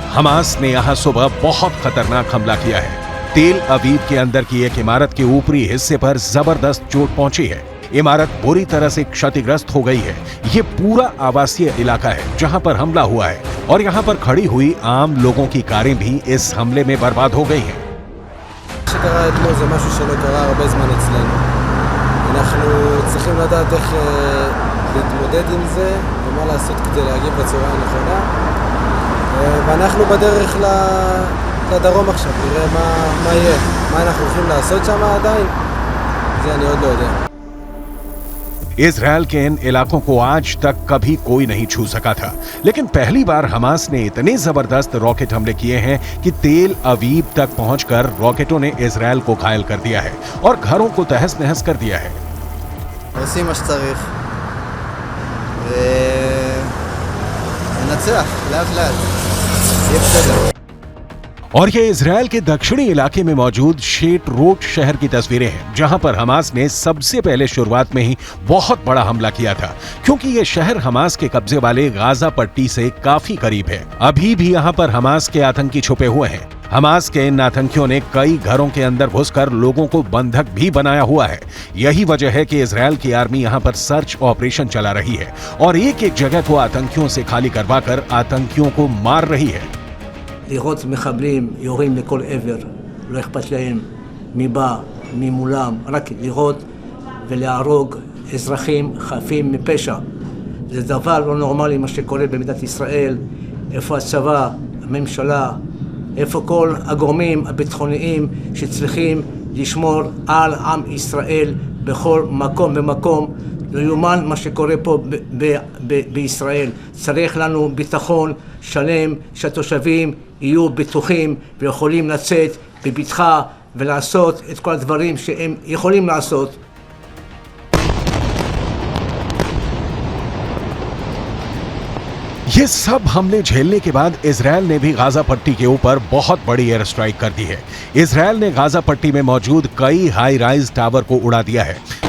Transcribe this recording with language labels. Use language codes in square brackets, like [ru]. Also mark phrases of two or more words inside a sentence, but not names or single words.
[hi] हमास ने यहां सुबह बहुत खतरनाक हमला किया है। तेल अवीव के अंदर की एक इमारत के ऊपरी हिस्से पर जबरदस्त चोट पहुंची है। इमारत बुरी तरह से क्षतिग्रस्त हो गई है। ये पूरा आवासीय इलाका है जहां पर हमला हुआ है और यहां पर खड़ी हुई आम लोगों की कारें भी इस हमले में बर्बाद हो गई हैं। [he] שקרה אתמול זה משהו שלא קרה הרבה זמן אצלנו. אנחנו צריכים לדעת איך להתמודד עם זה ומה לעשות כדי להגיב בצורה הנכונה. ואנחנו בדרך לדרום עכשיו, נראה מה יהיה. מה אנחנו הולכים לעשות שם עדיין? זה אני עוד לא יודע. [hi] इजराइल के इन इलाकों को आज तक कभी कोई नहीं छू सका था, लेकिन पहली बार हमास ने इतने जबरदस्त रॉकेट हमले किए हैं कि तेल अवीव तक पहुंचकर रॉकेटों ने इजराइल को घायल कर दिया है और घरों को तहस नहस कर दिया है। [he] עושים מה שצריך וננצח לאט לאט, יהיה בסדר। [hi] और ये इजराइल के दक्षिणी इलाके में मौजूद शेटरोट शहर की तस्वीरें हैं, जहां पर हमास ने सबसे पहले शुरुआत में ही बहुत बड़ा हमला किया था, क्योंकि ये शहर हमास के कब्जे वाले गाजा पट्टी से काफी करीब है। अभी भी यहां पर हमास के आतंकी छुपे हुए हैं। हमास के इन आतंकियों ने कई घरों के अंदर घुसकर लोगों को बंधक भी बनाया हुआ है। यही वजह है कि इजराइल की आर्मी यहां पर [en] search operation [hi] चला रही है और एक एक जगह को आतंकियों से खाली करवाकर आतंकियों को मार रही है। [he] לראות מחבלים יורים לכל עבר, לא אכפת להם מי בא, מי מולם, רק לראות ולהרוג אזרחים חפים מפשע. זה דבר לא נורמלי מה שקורה במדינת ישראל. איפה הצבא, הממשלה, איפה כל הגורמים הביטחוניים שצריכים לשמור על עם ישראל בכל מקום ומקום. לא יאומן מה שקורה פה בישראל. צריך לנו ביטחון שלם שהתושבים יהיו בטוחים ויכולים לצאת בבטחה ולעשות את כל הדברים שהם יכולים לעשות. [hi] ये सब हमले झेलने के बाद इजराइल ने भी गाजा पट्टी के ऊपर बहुत बड़ी [en] air strike [hi] कर दी है। इजराइल ने गाजा पट्टी में मौजूद कई [en] high rise tower [hi] को उड़ा दिया है।